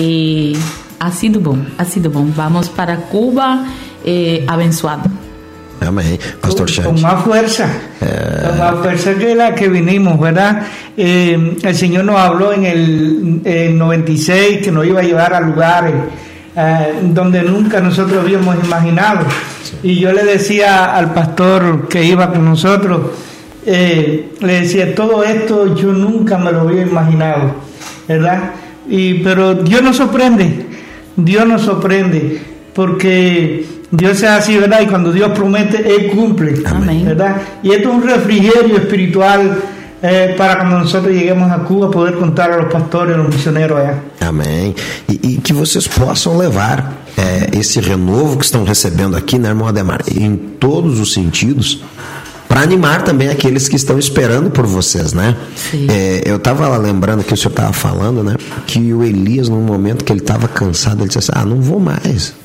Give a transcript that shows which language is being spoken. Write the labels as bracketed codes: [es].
[pt] E [es] ha sido [pt] bom, ha sido bom. Vamos para Cuba, abençoado. Amém, pastor Chante. Com mais força. Com mais força que a [es] que vinimos, ¿verdad? [pt] O Senhor nos falou em 96 que nos ia levar a lugares onde nunca nós havíamos imaginado. E eu le decía ao pastor que ia com nós, [es] le decía: todo esto yo nunca me lo había imaginado, ¿verdad? Pero Dios nos sorprende, Dios nos sorprende, porque Dios es así, ¿verdad? Y cuando Dios promete, Él cumple. Amén. ¿Verdad? Y esto es un refrigerio espiritual para cuando nosotros lleguemos a Cuba poder contar a los pastores, a los misioneros allá. Amén. [pt] Y que vocês possam levar esse renovo que estão recebendo aqui, né, irmão Ademar, em todos os sentidos, para animar também aqueles que estão esperando por vocês, né? Sim. Eu estava lembrando que o senhor estava falando, né? Que o Elias, num momento que ele estava cansado, ele disse assim: ah, não vou mais.